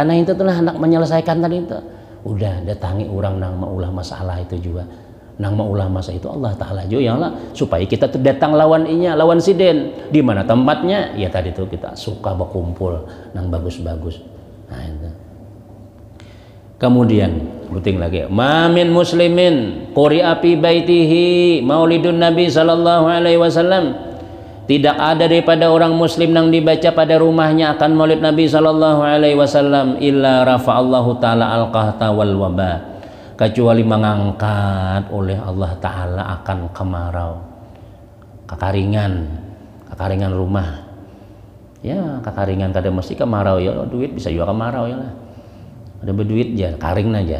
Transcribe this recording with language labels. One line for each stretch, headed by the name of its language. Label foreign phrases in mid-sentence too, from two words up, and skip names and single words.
Banjar: Nah itu telah hendak menyelesaikan tadi itu. Udah datangi orang nang maulah masalah itu juga. Nang maulah masalah itu Allah Taala juga
Arabic: يا الله
Banjar: supaya kita tuh datang lawan inya, lawan siden. Di mana tempatnya? Ya tadi tuh kita suka berkumpul nang bagus-bagus. Nah itu. Kemudian penting lagi,
Arabic: ما من مسلم قرئ في بيته مولد النبي صلى الله عليه وسلم.
Banjar: Tidak ada daripada orang muslim yang dibaca pada rumahnya akan maulid nabi
Arabic: صلى الله عليه وسلم إلا رفع الله تعالى القحط والوباء,
Banjar: kecuali mengangkat oleh Allah taala akan kemarau, kekaringan rumah. Ya, kekaringan kada mesti kemarau ya, duit bisa juga kemarau ya lah. Ada berduit aja, karing aja.